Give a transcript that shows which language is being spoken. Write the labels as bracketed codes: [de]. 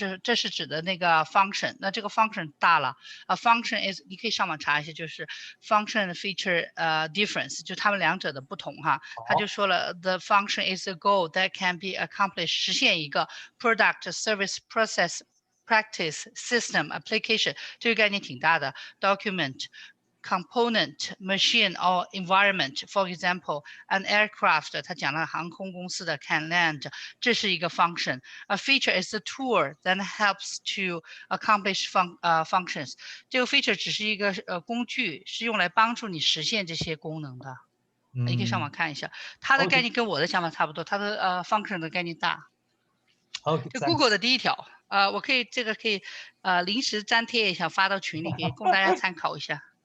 [zh] 这是指的那个 function， 那这个 function 大了 [en] function is [zh] 你可以上网查一下，就是 [en] function feature difference， [zh] 就他们两者的不同哈，他就说了 [en] the function is a goal that can be accomplished， [zh] 实现一个 product service process。 [en] Practice, system, application [zh] 这个概念挺大的 [en] document, component, machine or environment. For example, an aircraft [zh] 它讲了航空公司的 [en] can land， [zh] 这是一个 function. [en] A feature is a tool that helps to accomplish functions. [zh] 这个 feature 只是一个工具，是用来帮助你实现这些功能的。你可以上网看一下，它的概念跟我的想法差不多，它的function 的概念大。就 Google 的第一条。我可以临时粘贴一下发到群里，可以供大家参考一下。